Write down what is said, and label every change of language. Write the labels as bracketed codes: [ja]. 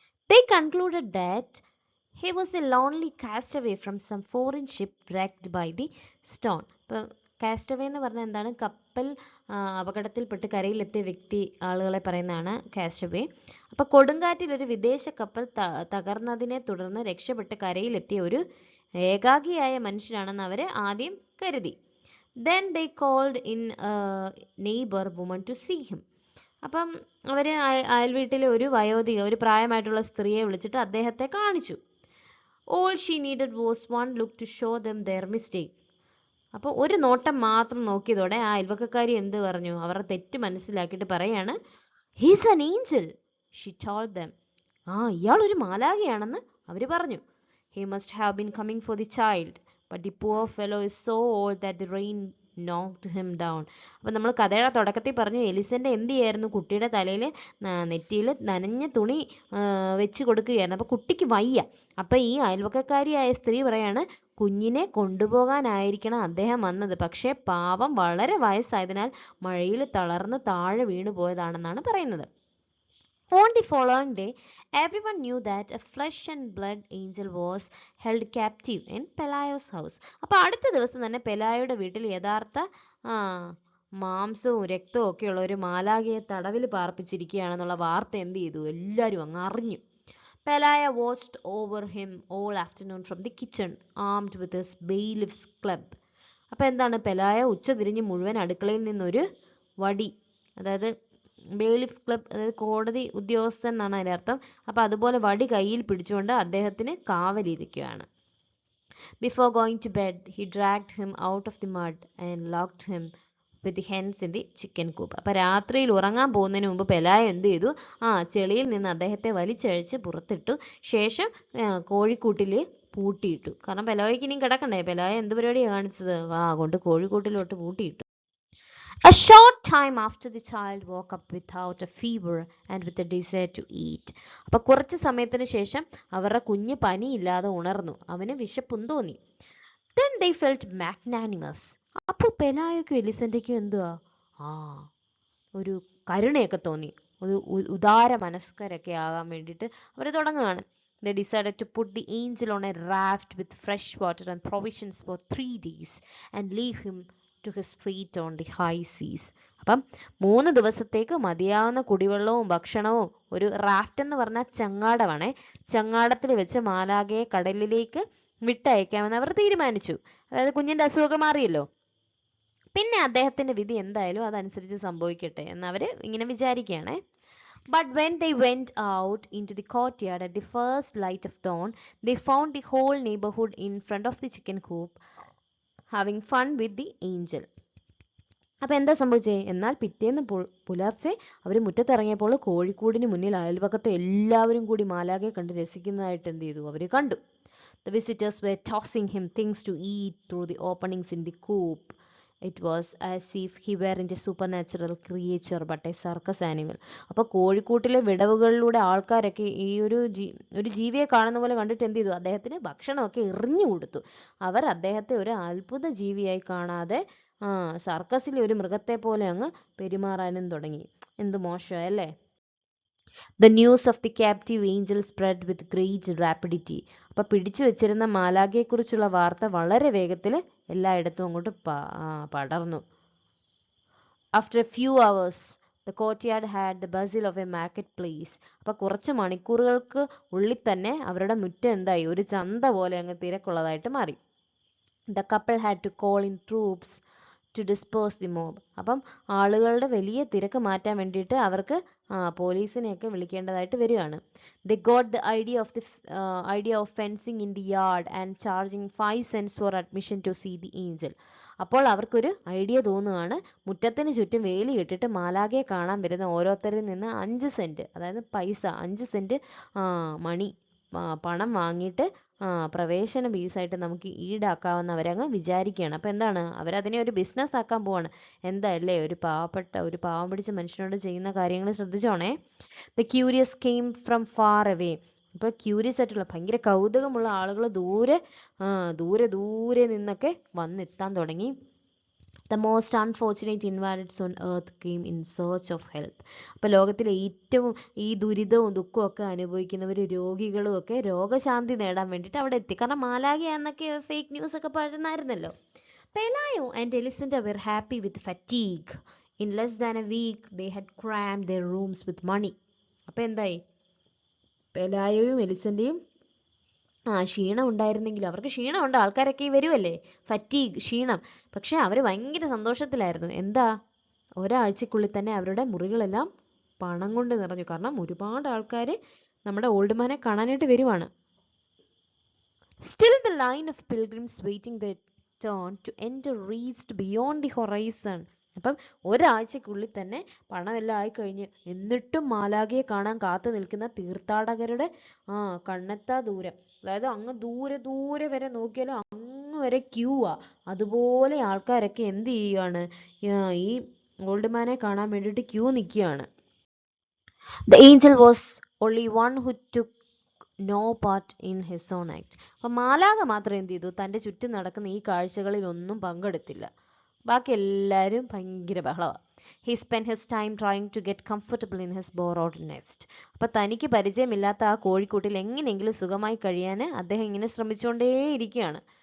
[en] They concluded that he was a lonely castaway from some foreign ship wrecked by the storm. [ml] ഇപ്പോൾ castaway എന്ന് പറഞ്ഞാൽ എന്താണ്? കപ്പൽ അപകടത്തിൽപ്പെട്ട് കരയിലെത്തിയ ആളുകളെ പറയുന്നതാണ് കാസ്റ്റവേ. അപ്പോൾ കൊടുങ്കാറ്റിൽ ഒരു വിദേശ കപ്പൽ തകർന്നതിനെ തുടർന്ന് രക്ഷപ്പെട്ട് കരയിലെത്തിയ ഒരു ഏകാഗിയായ മനുഷ്യനാണെന്ന് അവർ ആദ്യം കരുതി. [en] Then they called in a neighbor woman to see him. [ml] അപ്പം അവർ അയൽവീട്ടിലെ ഒരു വയോധിക, ഒരു പ്രായമായിട്ടുള്ള സ്ത്രീയെ വിളിച്ചിട്ട് അദ്ദേഹത്തെ കാണിച്ചു. [en] All she needed was one look to show them their mistake. [ml] അപ്പോൾ ഒരു നോട്ടം മാത്രം നോക്കിയതോടെ ആ അയൽവക്കക്കാരി എന്ത് പറഞ്ഞു? അവരുടെ തെറ്റ് മനസ്സിലാക്കിയിട്ട് പറയാണ്, [en] He's an angel, she told them. [ml] ഇയാൾ ഒരു മാലാഖയാണെന്ന് അവർ പറഞ്ഞു. [en] He must have been coming for the child, but the poor fellow is so old that the rain knocked him down. [ml] അപ്പം നമ്മൾ കഥയുടെ തുടക്കത്തിൽ പറഞ്ഞു എലിസൻ്റെ എന്ത് ചെയ്യായിരുന്നു, കുട്ടിയുടെ തലയിൽ നെറ്റിയിൽ നനഞ്ഞ തുണി വെച്ച് കൊടുക്കുകയായിരുന്നു. അപ്പോൾ കുട്ടിക്ക് വയ്യ. അപ്പം ഈ അയൽവക്കക്കാരിയായ സ്ത്രീ പറയാണ്, കുഞ്ഞിനെ കൊണ്ടുപോകാനായിരിക്കണം അദ്ദേഹം വന്നത്, പക്ഷേ പാവം വളരെ വയസ്സായതിനാൽ മഴയിൽ തളർന്ന് താഴെ വീണു പോയതാണെന്നാണ് പറയുന്നത്. [en] On the following day, everyone knew that a flesh and blood angel was held captive in Pelayo's house. [ml] അപ്പോൾ അടുത്ത ദിവസം തന്നെ പെലായുടെ വീട്ടിൽ യഥാർത്ഥ മാംസവും രക്തവും ഒക്കെയുള്ള ഒരു മാലാഖയെ തടവിൽ പാർപ്പിച്ചിരിക്കുകയാണെന്നുള്ള വാർത്ത എന്ത് ചെയ്തു, എല്ലാവരും അങ്ങ് അറിഞ്ഞു. [en] Pelaya watched over him all afternoon from the kitchen, armed with his bailiff's club. [ml] അപ്പോൾ എന്താണ്, പെലായ ഉച്ചതിരിഞ്ഞ് മുഴുവൻ അടുക്കളയിൽ നിന്നൊരു വടി, അതായത് ബെയിലിഫ് ക്ലബ്, അതായത് കോടതി ഉദ്യോഗസ്ഥൻ എന്നാണ് അതിൻ്റെ അർത്ഥം. അപ്പോൾ അതുപോലെ വടി കയ്യിൽ പിടിച്ചുകൊണ്ട് അദ്ദേഹത്തിന് കാവലിരിക്കുകയാണ്. [en] Before going to bed, he dragged him out of the mud and locked him with the hens in the chicken coop. [ml] അപ്പോൾ രാത്രിയിൽ ഉറങ്ങാൻ പോകുന്നതിന് മുമ്പ് പെലായ എന്ത് ചെയ്തു, ചെളിയിൽ നിന്ന് അദ്ദേഹത്തെ വലിച്ചഴിച്ച് പുറത്തിട്ടു. ശേഷം കോഴിക്കൂട്ടിൽ പൂട്ടിയിട്ടു. കാരണം പെലായക്ക് ഇനിയും കിടക്കണ്ടേ. പെലായ എന്ത് പരിപാടിയാണ് കാണിച്ചത്, കൊണ്ട് കോഴിക്കൂട്ടിലോട്ട് പൂട്ടിയിട്ടു. [en] A short time after, the child woke up without a fever and with a desire to eat. [ml] അപ്പോൾ കുറച്ച് സമയത്തിന് ശേഷം അവരുടെ കുഞ്ഞ് പനിയില്ലാതെ ഉണർന്നു, അവന് വിശപ്പും തോന്നി. [en] Then they felt magnanimous. [ml] അപ്പോൾ പെലായക്കും എലിസന്റെക്കും എന്തുവാ, ഒരു കരുണയൊക്കെ തോന്നി, ഒരു ഉദാര മനസ്കരൊക്കെ ആകാൻ വേണ്ടിയിട്ട് അവർ തുടങ്ങുകയാണ്. [en] They decided to put the angel on a raft with fresh water and provisions for 3 days and leave him to his fate on the high seas. [ml] അപ്പം 3 ദിവസത്തേക്ക് മതിയാവുന്ന കുടിവെള്ളവും ഭക്ഷണവും, ഒരു റാഫ്റ്റ് എന്ന് പറഞ്ഞാൽ ചങ്ങാടമാണേ, ചങ്ങാടത്തിൽ വെച്ച് മാലാഖയെ കടലിലേക്ക് വിട്ടയക്കാമെന്ന് അവർ തീരുമാനിച്ചു. അതായത് കുഞ്ഞിൻ്റെ അസുഖമൊക്കെ മാറിയല്ലോ, പിന്നെ അദ്ദേഹത്തിൻ്റെ വിധി എന്തായാലും അതനുസരിച്ച് സംഭവിക്കട്ടെ എന്നവർ ഇങ്ങനെ വിചാരിക്കുകയാണേ. [en] But when they went out into the courtyard at the first light of dawn, they found the whole neighborhood in front of the chicken coop having fun with the angel. [ml] അപ്പോൾ എന്താ സംഭവിച്ചേ, എന്നാൽ പിറ്റേന്ന് പുലർച്ചെ അവർ മുറ്റത്തിറങ്ങിയപ്പോൾ കോഴിക്കൂടിന് മുന്നിൽ അയൽപക്കത്തെ എല്ലാവരും കൂടി മാലാഖയെ കണ്ട് രസിക്കുന്നതായിട്ട് എന്ത് ചെയ്തു, അവർ കണ്ടു. [en] The visitors were tossing him things to eat through the openings in the coop. It was as if he weren't a supernatural creature but a circus animal. [ml] അപ്പോൾ കോഴിക്കൂട്ടിലെ വിടവുകളിലൂടെ ആൾക്കാരൊക്കെ ഈ ഒരു ജീവിയെ കാണുന്ന പോലെ കണ്ടിട്ട് എന്ത് ചെയ്തു, അദ്ദേഹത്തിന് ഭക്ഷണമൊക്കെ എറിഞ്ഞു കൊടുത്തു. അവർ അദ്ദേഹത്തെ ഒരു അത്ഭുത ജീവിയായി കാണാതെ സർക്കസിലെ ഒരു മൃഗത്തെ പോലെ അങ്ങ് പെരുമാറാനും തുടങ്ങി. എന്ത് മോശമല്ലേ. [en] The news of the captive angel spread with great rapidity. [ml] അപ്പോൾ പിടിച്ചു വെച്ചിരുന്ന മാലാഖയെക്കുറിച്ചുള്ള വാർത്ത വളരെ വേഗത്തിൽ എല്ലായിടത്തും അങ്ങോട്ട് പടർന്നു. [en] After a few hours, the courtyard had the bustle of a marketplace. [ml] അപ്പോൾ കുറച്ച് മണിക്കൂറുകൾക്ക് ഉള്ളിൽ തന്നെ അവരുടെ മുറ്റം എന്തായി, ഒരു ചന്ത പോലെ അങ്ങ് തിരക്കുള്ളതായിട്ട് മാറി. [en] The couple had to call in troops to disperse the mob. [ml] അപ്പം ആളുകളുടെ വലിയ തിരക്ക് മാറ്റാൻ വേണ്ടിയിട്ട് അവർക്ക് പോലീസിനെയൊക്കെ വിളിക്കേണ്ടതായിട്ട് വരികയാണ്. [en] They got the idea of fencing in the yard and charging 5 cents for admission to see the angel. [ml] അപ്പോൾ അവർക്കൊരു ഐഡിയ തോന്നുകയാണ്, മുറ്റത്തിന് ചുറ്റും വേലി കെട്ടിട്ട് മാലാഖയെ കാണാൻ വരുന്ന ഓരോരുത്തരിൽ നിന്ന് 5 സെൻറ്റ്, അതായത് പൈസ 5 സെൻറ്റ് മണി പണം വാങ്ങിയിട്ട് പ്രവേശന ഫീസായിട്ട് നമുക്ക് ഈടാക്കാവുന്നവരങ്ങ് വിചാരിക്കുകയാണ്. അപ്പോൾ എന്താണ്, അവരതിനെ ഒരു ബിസിനസ് ആക്കാൻ പോവാണ്. എന്താല്ലേ, ഒരു പാവം പിടിച്ച മനുഷ്യനോട് ചെയ്യുന്ന കാര്യങ്ങൾ ശ്രദ്ധിച്ചോണേ. [en] The curious came from far away. [ml] ഇപ്പോൾ ക്യൂരിയസ് ആയിട്ടുള്ള ഭയങ്കര കൗതുകമുള്ള ആളുകൾ ദൂരെ നിന്നൊക്കെ വന്നെത്താൻ തുടങ്ങി. [en] The most unfortunate invalids on earth came in search of help. [ml] അപ്പോൾ ലോകത്തിലെ ഏറ്റവും ഈ ദുരിതവും ദുഃഖവും ഒക്കെ അനുഭവിക്കുന്നവർ, രോഗികളും ഒക്കെ രോഗശാന്തി നേടാൻ വേണ്ടിയിട്ട് അവിടെ എത്തി. കാരണം മാലാഖയാന്നൊക്കെ ഫേക്ക് ന്യൂസ് ഒക്കെ പടർന്നായിരുന്നല്ലോ. [en] Pelayo and Elisenda were happy with fatigue. In less than a week, they had crammed their rooms with money. [ml] അപ്പോൾ എന്തായി, പെലായോയും എലിസന്റെയും ക്ഷീണം ഉണ്ടായിരുന്നെങ്കിലും, അവർക്ക് ക്ഷീണമുണ്ട്, ആൾക്കാരൊക്കെ വരുമല്ലേ, ഫറ്റീഗ്, ക്ഷീണം, പക്ഷെ അവർ ഭയങ്കര സന്തോഷത്തിലായിരുന്നു. എന്താ, ഒരാഴ്ചക്കുള്ളിൽ തന്നെ അവരുടെ മുറികളെല്ലാം പണം കൊണ്ട് നിറഞ്ഞു. കാരണം ഒരുപാട് ആൾക്കാർ നമ്മുടെ ഓൾഡ് മാനെ കാണാനായിട്ട് വരുവാണ്. [en] Still the line of pilgrims waiting their turn to enter reached beyond the horizon. [ml] അപ്പം ഒരാഴ്ചക്കുള്ളിൽ തന്നെ പണമെല്ലാം ആയിക്കഴിഞ്ഞ് എന്നിട്ടും മാലാഖയെ കാണാൻ കാത്തു നിൽക്കുന്ന തീർത്ഥാടകരുടെ കണ്ണെത്താ ദൂരം, അതായത് അങ്ങ് ദൂരെ വരെ നോക്കിയാലും അങ്ങ് വരെ ക്യൂ ആ. അതുപോലെ ആൾക്കാരൊക്കെ എന്ത് ചെയ്യുകയാണ്, ഈ ഓൾഡ് മാനെ കാണാൻ വേണ്ടിയിട്ട് ക്യൂ നിൽക്കുകയാണ്. [en] The angel was only one who took no part in his own act. [ml] അപ്പം മാലാഖ മാത്രം എന്ത് ചെയ്തു, തൻ്റെ ചുറ്റും നടക്കുന്ന ഈ കാഴ്ചകളിൽ ഒന്നും പങ്കെടുത്തില്ല. ബാക്കി എല്ലാവരും ഭയങ്കര ബഹളമാണ്. [en] He spent his time trying to get comfortable in his borrowed nest. [ml] അപ്പം തനിക്ക് പരിചയമില്ലാത്ത ആ കോഴിക്കൂട്ടിൽ എങ്ങനെയെങ്കിലും സുഖമായി കഴിയാൻ അദ്ദേഹം ഇങ്ങനെ ശ്രമിച്ചുകൊണ്ടേയിരിക്കുകയാണ്.